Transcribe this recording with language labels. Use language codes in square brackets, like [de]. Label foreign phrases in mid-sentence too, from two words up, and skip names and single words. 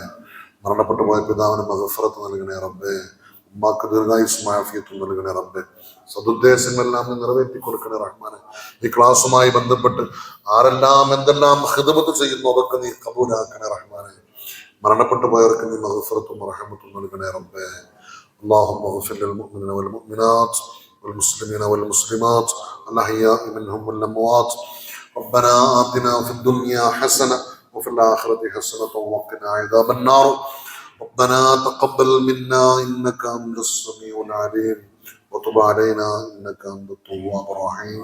[ml] മരണപ്പെട്ടു പോയ പിതാവിന് മഗ്ഫിറത്ത് നൽകണേ റബ്ബേ. ഉമ്മാക്ക് ദീർഘായുസ്സും ആഫിയത്തും നൽകണേ റബ്ബേ. സദുദ്ദേശങ്ങളെല്ലാം നിറവേറ്റി കൊടുക്കണേ റഹ്മാനെ. ഈ ക്ലാസ്സുമായി ബന്ധപ്പെട്ട് ആരെല്ലാം എന്തെല്ലാം ഖിദ്മത്ത് ചെയ്യുന്നു അതൊക്കെ നീ ഖബൂലാക്കണേ റഹ്മാനെ. മരണപ്പെട്ടു പോയവർക്ക് നീ മഗ്ഫിറത്തും റഹ്മത്തും നൽകണേ റബ്ബേ. [ar] اللهم اغفر للمؤمنين والمؤمنات والمسلمين والمسلمات الأحياء منهم والأموات. ربنا آتنا في الدنيا حسنة وفي الآخرة حسنة وقنا عذاب النار. ربنا تقبل منا إنك أنت السميع العليم وتب علينا إنك أنت التواب الرحيم.